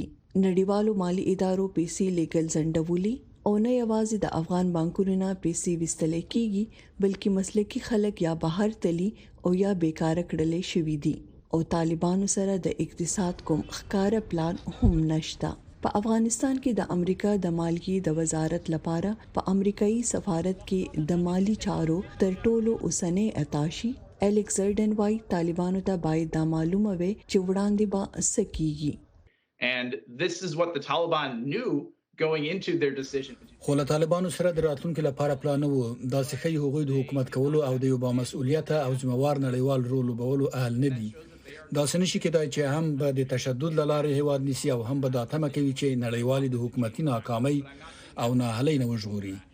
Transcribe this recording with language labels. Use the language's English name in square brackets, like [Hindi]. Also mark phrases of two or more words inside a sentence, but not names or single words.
[Pashto] نړیوالو مالی ادارو پیسې لیږل ځنډولي او نه یوازې د افغان بانکونو نه پیسې ویستل کیږي بلکې مسلکي خلک یا بهر تلي او یا بیکاره کړل شوې دي او طالبانو سره د اقتصاد کوم ښکارا پلان هم نشته. په افغانستان کې د امریکا د مالیې د وزارت لپاره په امریکایي سفارت کې د مالی چارو تر ټولو اوسنۍ اتاشي الیکساندر وای طالبانو ته باید دا معلومه وي چې وړاندې به څه کیږي. [English] And this is what the Taliban knew going into their decision. [Pashto] خو له طالبانو سره د راتلونکو لپاره پلان وو. دا څه هغوی د حکومت کولو او د یو بامسؤلیت او ذمہوار نړیوال رول لوبولو اهل نه دي. دا څه نشي کېدای چې هم به د تشدد لاره هیواد نیسي او هم به دا تمه کوي چې نړیوال د حکومتي ناکامۍ او ناهلۍ نه وژغوري.